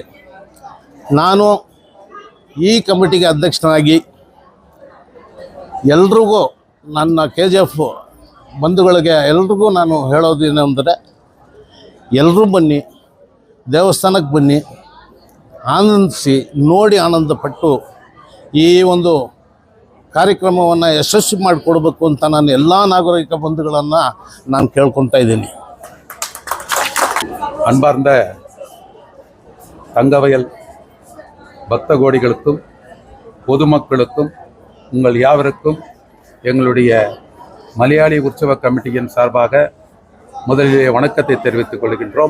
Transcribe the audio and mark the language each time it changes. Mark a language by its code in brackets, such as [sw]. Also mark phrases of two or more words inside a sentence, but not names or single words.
[kn] ನಾನು ಈ ಕಮಿಟಿಗೆ ಅಧ್ಯಕ್ಷನಾಗಿ ಎಲ್ರಿಗೂ, ನನ್ನ KGF ಬಂಧುಗಳಿಗೆ ಎಲ್ರಿಗೂ ನಾನು ಹೇಳೋದು ಏನೆಂದರೆ, ಎಲ್ಲರೂ ಬನ್ನಿ, ದೇವಸ್ಥಾನಕ್ಕೆ ಬನ್ನಿ, ಆನಂದಿಸಿ, ನೋಡಿ ಆನಂದಪಟ್ಟು ಈ ಒಂದು ಕಾರ್ಯಕ್ರಮವನ್ನು ಯಶಸ್ವಿ ಮಾಡಿಕೊಡ್ಬೇಕು ಅಂತ ನಾನು ಎಲ್ಲ ನಾಗರಿಕ ಬಂಧುಗಳನ್ನು ನಾನು ಕೇಳ್ಕೊತಾ ಇದ್ದೀನಿ. [ta] அன்பார்ந்த தங்கவயல் பக்த கோடிகளுக்கும் பொதுமக்களுக்கும் உங்கள் யாவருக்கும் எங்களுடைய மலையாளி உற்சவ கமிட்டியின் சார்பாக முதலிலே வணக்கத்தை தெரிவித்துக் கொள்கின்றோம்.